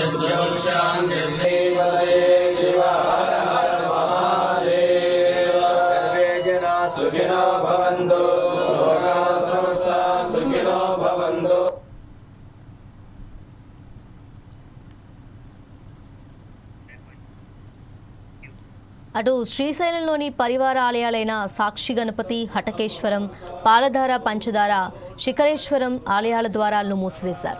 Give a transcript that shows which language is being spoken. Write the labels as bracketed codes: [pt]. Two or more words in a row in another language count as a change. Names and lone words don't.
[sa] द्यौ शांति शिव हर हर महादेव सर्वे जना सुखिनो भवन्तु लोकाः समस्ता सुखिनो भवन्तु. [te] అటు శ్రీశైలంలోని పరివార ఆలయాలైన సాక్షి గణపతి, హటకేశ్వరం, పాలధార, పంచదార, శిఖరేశ్వరం ఆలయాల ద్వారాలను మూసివేశారు.